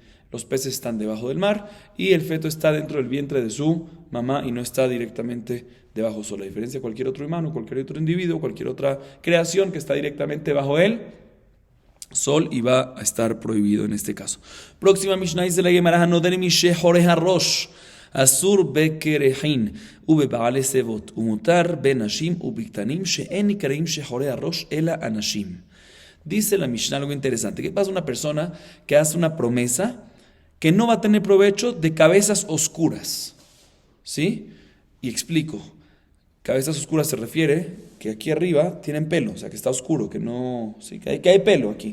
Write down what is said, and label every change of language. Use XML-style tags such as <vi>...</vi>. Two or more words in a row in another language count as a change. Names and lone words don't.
<es>Los peces están debajo del mar y el feto está dentro del vientre de su mamá y no está directamente debajo del sol. A diferencia de cualquier otro humano, cualquier otro individuo, cualquier otra creación que está directamente bajo el sol y va a estar prohibido en este caso. Próxima Mishnah dice la Gemara,</es> <he>הנודר משחורי הראש אסור בקרחין ובבעלי שיבות ומותר בנשים ובקטנים שאין נקראין שחורי הראש אלא אנשים.</he> <es>Dice la Mishnah algo interesante. ¿Qué pasa? Una persona que hace una promesa que no va a tener provecho de cabezas oscuras, ¿sí? Y explico. Cabezas oscuras se refiere que aquí arriba tienen pelo, o sea que está oscuro, que no, sí, que hay pelo aquí.</es>